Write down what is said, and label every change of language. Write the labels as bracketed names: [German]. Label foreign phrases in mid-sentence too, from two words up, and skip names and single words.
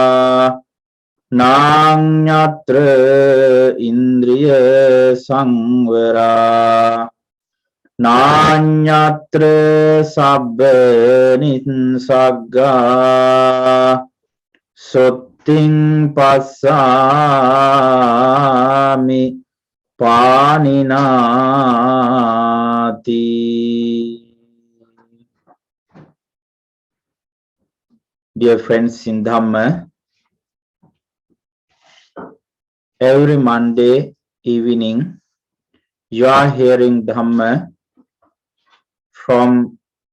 [Pali] Nanyatra Indriya Sangvara Nanyatra Sabba Ninsagga Sotting Passami Paninati. [English] Dear friends in Dhamma, every Monday evening you are hearing Dhamma from